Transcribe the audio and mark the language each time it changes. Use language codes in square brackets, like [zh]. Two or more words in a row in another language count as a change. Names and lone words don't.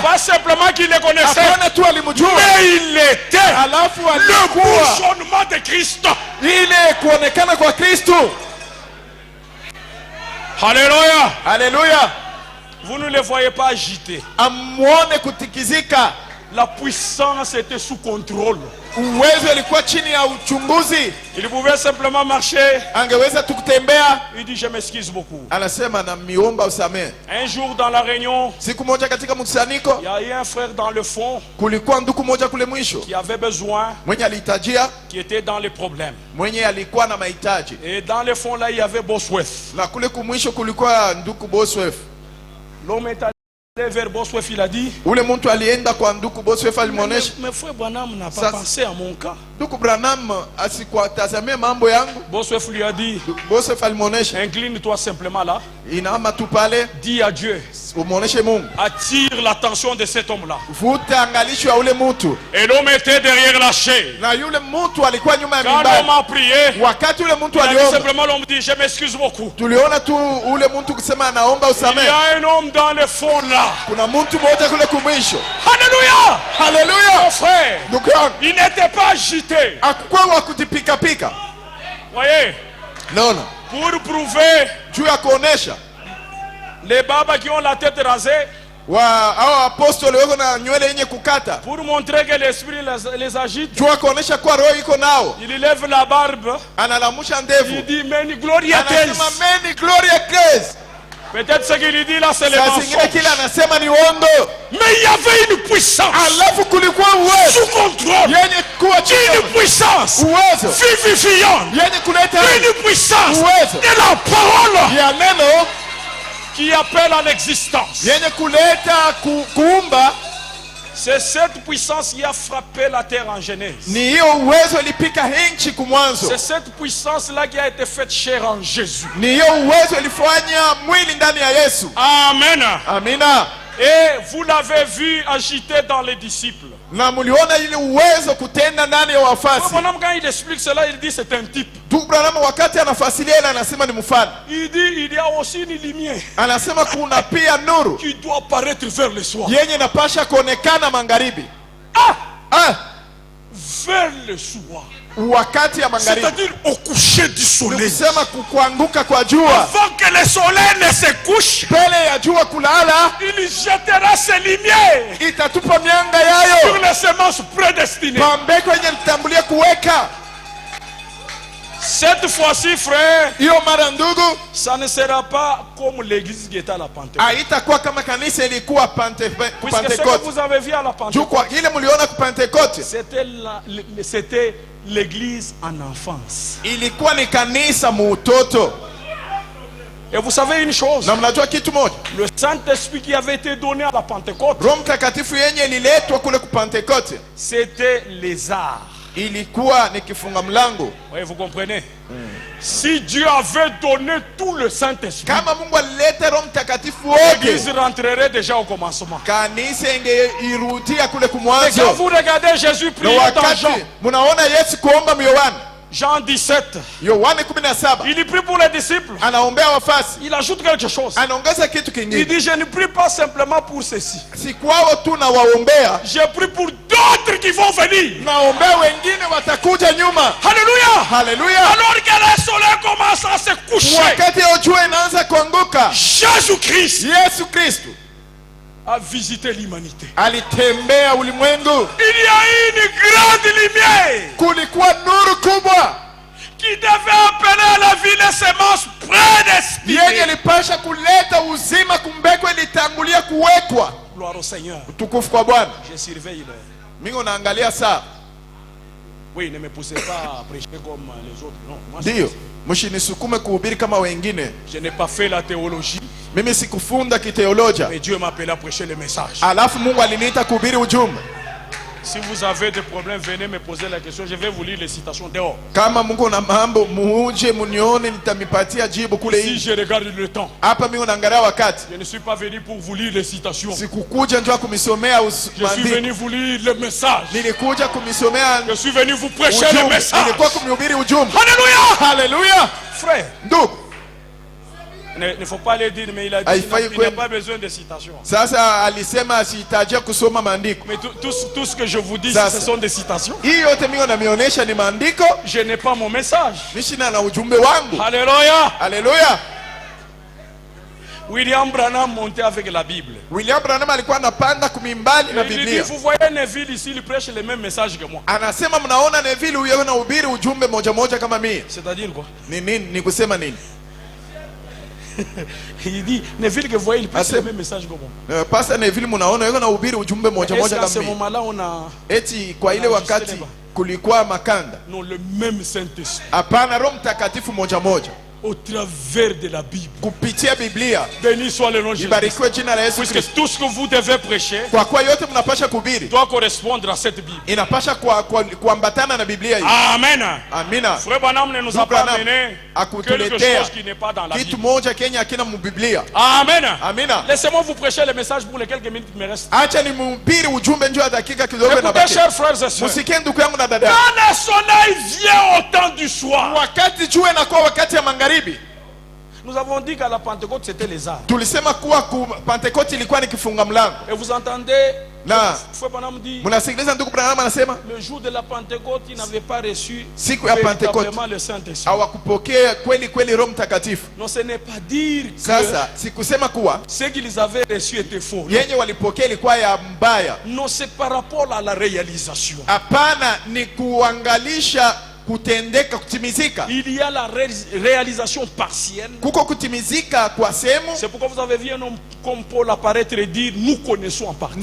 [fr] Pas simplement qu'il le connaissait, mais il était le bourgeonnement de Christ. Alléluia. [sw] Alléluia. [fr] Vous ne le voyez pas agiter. [sw] Amuone kutikizika. [fr] La puissance était sous contrôle. [sw] Uwezo ilikuwa chini ya uchunguzi. [fr] Il pouvait simplement marcher. [sw] Angeweza tu kutembea. [fr] Il dit je m'excuse beaucoup. [sw] Anasema na miomba usamehe. [fr] Un jour dans la réunion, [sw] siku moja katika mkusanyiko, [fr] il y a eu un frère dans le fond. [sw] Kulikuwa ndugu moja kule mwisho. [fr] Qui avait besoin. [sw] Mwenye alihitajia. [fr] Qui était dans les problèmes. [sw] Mwenye alikuwa na mahitaji. [fr] Et dans le fond là il y avait Bosworth. [sw] Na kule kumwisho kulikuwa ndugu Bosworth. [fr] L'homme est allé vers Bosworth, il a dit. [sw] Ule mtu alienda kwa ndugu Bosworth alimuonesha. [fr] Mais frère Branham n'a pas pensé à mon cas. [sw] Ndugu Branham asikwatazamia mambo yangu. [fr] Bosworth lui a dit. [sw] Bosworth alimuonesha. [fr] Incline-toi simplement là. [sw] Inama tu pale. [fr] Dis à Dieu. [sw] Umuoneshe Mungu. [fr] Attire l'attention de cet homme là. [sw] Vuta angalisho ya ule mtu. [fr] Et l'homme était derrière la chaise. [sw] Na yule mtu alikuwa nyuma ya mimbari. [fr] Quand l'homme a prié, [sw] wakati ule mtu aliomba, [fr] simplement l'homme dit je m'excuse beaucoup. [sw] Tuliona tu ule mtu kusema anaomba usamehe. [fr] Il y a un homme dans le fond là. [sw] Kuna mtu mmoja kule kumwisho. [fr] Alléluia. [sw] Alléluia. [fr] Mon frère. Il n'était pas agité. [sw] Hakuwa wa kutipika pika. [fr] Voyez? Non non. Pour prouver. [sw] Juu ya kuonesha. [fr] Les babas qui ont la tête rasée. [sw] Hao apostoli wako na nywele yenye kukata. [fr] Pour montrer que l'esprit les agite. [sw] Juu kuonesha kwa roho iko nao. [fr] Il lève la barbe. [sw] Analamusha ndevu. [fr] Il dit many gloria Christ. [sw] Anasema many gloria Christ. [fr] Peut-être ce qu'il dit là c'est le mensonge. [sw] Kile anasema ni uongo. [fr] Mais il y avait une puissance. [sw] Alafu kulikuwa uwezo. [fr] Sous contrôle. [sw] Yenye kuwa chini. [fr] Une puissance. [sw] Uwezo. [fr] Vivifiante. [sw] Yenye kuleta. [fr] Une puissance. [sw] Uwezo. [fr] De la parole. [sw] Ya neno. [fr] Qui appelle à l'existence. [sw] Yenye kuleta kuumba. [fr] C'est cette puissance qui a frappé la terre en Genèse. [sw] Ni hiyo uwezo ilipika nchi kumwanzo. [fr] C'est cette puissance là qui a été faite chair en Jésus. [sw] Ni hiyo uwezo ilifanya mwili ndani ya Yesu. [fr] Amen. [sw] Amina. [fr] Et vous l'avez vu agiter dans les disciples. [sw] Na muliona ile uwezo kutenda ndani ya wafasi. [fr] Quand il explique cela, il dit c'est un type. [sw] Wakati anafasilia ile anasema ni mfano. [fr] Il dit il y a aussi une lumière. [sw] Anasema kuna pia nuru [fr] qui doit apparaître vers le soir. [sw] Yenye inapasha kuonekana magharibi. [fr] Vers le soir. [sw] wakati ya magharibi, [fr] c'est-à-dire au coucher du soleil. [sw] Nikusema kuanguka kwa jua, [fr] avant que le soleil ne se couche, [sw] mbele ya jua kulala, [fr] il jettera ses lumières [sw] itatupa mianga yayo [fr] sur les semences prédestinées. [sw] pambeko yenye litambulia kuweka. [fr] Cette fois-ci, frère, [sw] Hiyo mara ndugu, [fr] ça ne sera pas comme l'église qui était à la Pentecôte. [sw] haitakuwa kama kanisa ilikuwa [fr] Puisque ce que [sw] Pentecote. [fr] vous avez vu à la [sw] Juu [fr] Pentecôte, [sw] kwa ile mliona ku Pentecote, [fr] c'était l'église en enfance. [sw] ilikuwa ni kanisa muutoto. [fr] Et vous savez une chose, [sw] Na mnajua kitu moja, [fr] le Saint-Esprit qui avait été donné à la Pentecôte, [sw] Roho Mtakatifu yenye ililetwa kule ku Pentecote [fr] c'était les arts. [sw] ilikuwa ni kifunga mlango. [fr] Oui, vous comprenez? Si Dieu avait donné tout le Saint-Esprit, [sw] Kama Mungu alileta Roho Mtakatifu [fr] l'église [sw] wote, [fr] rentrerait déjà au commencement. [sw] kanisa ingeirudia kule [fr] Et quand [sw] kumwanzo. [fr] vous regardez Jésus [sw] Na [fr] prier dans [sw] wakati [fr] Jean, [sw] munaona Yesu kuomba Yohana, [fr] Jean 17, [sw] Yohana 17, [fr] il prie pour les disciples. [sw] anaombea wafasi, [fr] Il ajoute quelque chose. [sw] anaongeza kitu [fr] Il [sw] kingine. [fr] dit, je ne prie pas simplement pour ceci. [sw] Si kwao tu na waombea, [fr] Je prie pour d'autres qui vont venir. [sw] naombea wengine watakuja nyuma. [fr] Alléluia. [sw] Haleluya! [fr] Alors que le soleil commence à se coucher, [sw] Wakati hiyo jua inaanza kuanguka, [fr] Jésus-Christ [sw] Yesu Kristo [fr] a visité l'humanité. [sw] alitembea ulimwengu. [fr] Il y a une grande lumière [sw] Kulikuwa nuru kubwa [fr] qui devait appeler à la vie les semences [sw] yenye [fr] prédestinées. [sw] ilipasha kuleta uzima, kumbeko ilitangulia kuwekwa. [fr] Gloire au Seigneur. [sw] Utukufu kwa Bwana. [fr] Je surveille l'heure. [sw] Mimi naangalia saa. [fr] Oui, ne me poussez pas à prêcher comme les autres. Non, moi, [sw] Ndio, mshinisukume kuhubiri kama wengine. [fr] je n'ai pas fait la théologie, [sw] Mimi sikufunda kiteolojia. [fr] mais Dieu m'a appelé à prêcher le message. [sw] Alafu Mungu aliniita kuhubiri ujumbe. [fr] Si vous avez des problèmes, venez me poser la question. Je vais vous lire les citations dehors. [sw] Kama Mungu na mambo muuje munione, nitamipatia jibu kule [fr] Si [sw] nje. [fr] je regarde le temps, [sw] Hapa mimi naangalia wakati. [fr] je ne suis pas venu pour vous lire les citations. [sw] Sikukuja njoo kumisomea [fr] Je suis [sw] maandiko. [fr] venu vous lire le message. [sw] Nilikuja kumisomea [fr] Je suis venu vous prêcher le [sw] ujumbe. [fr] message. [sw] Nilikuwa kumhubiri ujumbe. [fr] Alléluia! [sw] Haleluya! [fr] Frère, [sw] Ndugu, [fr] ne faut pas le dire, mais il a dit [sw] Haifai [fr] qu'il n'a [sw] kwenda. [fr] pas besoin de citations. [sw] sasa alisema asihitajia kusoma maandiko. [fr] Mais tout ce que je vous dis, Ça, ce sont des citations. [sw] Hii yote mimi namionyesha ni maandiko. [fr] Je n'ai pas mon message. [sw] Mishina na ujumbe wangu. [fr] Alléluia! [sw] Haleluya! [fr] William Branham montait avec la Bible. [sw] William Branham alikuwa anapanda kumimbali na [fr] Et il dit, [sw] Biblia. [fr] vous voyez Neville ici, il prêche le même message que moi. [sw] Anasema mnaona Neville huyo anahubiri ujumbe moja moja kama mimi. [fr] C'est-à-dire quoi? [sw] Ni nini? Ni kusema nini? [fr] Il dit, Neville que vous voyez, il prêche Ah, le même message que moi. [sw] Pastor Neville mnaona yeye anahubiri ujumbe moja [fr] Est-ce [sw] moja [fr] qu'à [sw] kama [fr] ce [sw] mimi. [fr] moment-là, on a [sw] Eti kwa ile wakati kulikuwa makanda. [fr] non, le même Saint-Esprit [sw] Hapana, Roho Mtakatifu moja moja. [fr] au travers de la Bible. [sw] Kupitia Biblia. [fr] Béni soit le nom de Jésus. [sw] Ibarikiwe jina la Yesu [fr] Puisque [sw] Kristo. [fr] tout ce que vous devez prêcher [sw] Kwa kuwa yote mnapasha kuhubiri [fr] doit correspondre à cette Bible. [sw] inapasha kuambatana na Biblia hii. [fr] Amen. [sw] Amina. [fr] Frère Branham ne nous a pas amené quelque [sw] Akutuletea [fr] chose qui n'est pas dans la [sw] kitu [fr] Bible. [sw] moja Kenya hakina mubiblia. [fr] Amen. [sw] Amina. [fr] Laissez-moi vous prêcher le message pour les quelques minutes qui me restent. [sw] Acha ni mhubiri ujumbe njoo ya dakika kidogo na [fr] Écoutez, [sw] baki. [fr] chers frères et sœurs. [sw] Musikie ndugu yangu na dada. [fr] Quand le soleil vient au temps du soir, [sw] Wakati jua inakuwa wakati ya magharibi. [fr] nous avons dit qu'à la Pentecôte, c'était les arts. [sw] Tulisema kuwa Pentecote ilikuwa ni kifunga mlango. [fr] Et vous entendez, [sw] Na [fr] Frère Branham dit, [sw] mnasikiliza ndugu Branham anasema [fr] le jour de la Pentecôte, ils n'avaient pas reçu [sw] siku ya Pentecote [fr] véritablement le Saint-Esprit. [sw] hawakupokea kweli kweli Roho Mtakatifu. [fr] Non, ce n'est pas dire que [sw] Sasa sikusema kuwa [fr] ce qu'ils avaient reçu était faux. [sw] yenye walipokea ilikuwa ya mbaya. [fr] Non, c'est par rapport à la réalisation. [sw] Hapana, ni kuangalisha kutendeka, kutimizika. [fr] Il y a la réalisation partielle. [sw] Kuko kutimizika kwa sehemu. [fr] C'est pourquoi vous avez vu un homme comme Paul apparaître et dire nous connaissons en partie.